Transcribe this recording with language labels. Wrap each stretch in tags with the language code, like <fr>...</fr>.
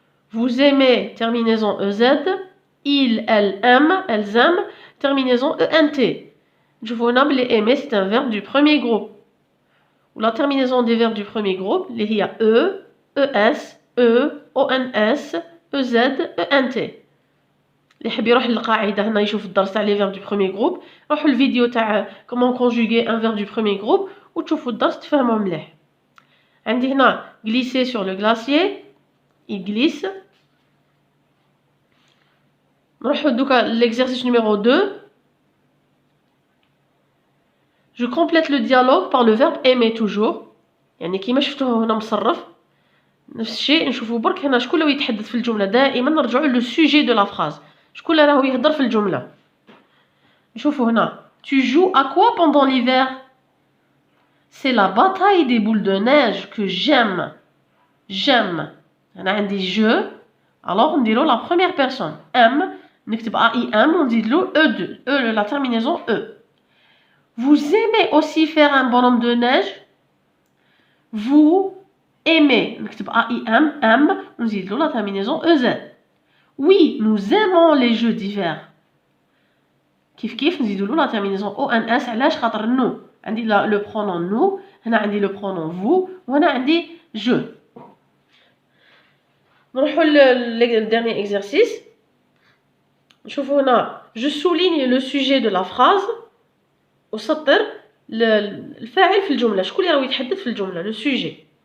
<fr>Vous aimez, terminaison EZ. Il, elle aime, elles aiment, terminaison ENT. Je vous nomme les aimer, c'est un verbe du premier groupe. Ou la terminaison des verbes du premier groupe, il y a E, ES, E, ONS, EZ, ENT.</fr> <ar>اللي يحب يروح للقاعده هنا يشوف الدرس تاع</ar> <fr>لي فيرب دو بروميير جروب,</fr> <ar>روحوا الفيديو تاع</ar> <fr>كومون كونجوغي ان فيرب دو بروميير جروب</fr> <ar>وتشوفوا الدرس تفهموه مليح. عندي هنا</ar> <fr>glisser sur le glacier, il glisse.</fr> <ar>نروحوا دوكا</ar> <fr>l'exercice numéro 2. Je complète le dialogue par le verbe aimer toujours.</fr> <ar>يعني كيما شفتوه هنا مصرف نفس الشيء. نشوفوا برك هنا شكون اللي يتحدث في الجمله, دائما نرجعوا</ar> <fr>لو سوجي دو لا فراز.</fr> <ar>شكون اللي راهو يهضر في الجمله. نشوفوا هنا</ar> <fr>tu joues à quoi pendant l'hiver? C'est la bataille des boules de neige que j'aime. J'aime.</fr> <ar>أنا عندي je, alors نديرو</ar> <fr>la première personne.</fr> <ar>aime, نكتب A-I-M, ونزيدلو E2,</ar> <fr>E la terminaison E. Vous aimez aussi faire un bonhomme de neige? Vous aimez, نكتب A-I-M, M, ونزيدلو la terminaison EZ. Oui, nous aimons les jeux d'hiver.</fr> <ar>كيف نزيدولو</ar> <fr>la terminaison ONS.</fr> <ar>علاش؟ خاطر nous عندي</ar> <fr>le pronom nous,</fr> <ar>هنا عندي</ar> <fr>le pronom vous,</fr> <ar>وهنا عندي je.</ar> <fr>نروحوا le dernier exercice.</fr> <ar>نشوفوا هنا</ar> <fr>je souligne le sujet de la phrase.</fr> <ar>وسطر الفاعل في الجملة, شكون اللي راهو يتحدث في الجملة, le sujet.</ar>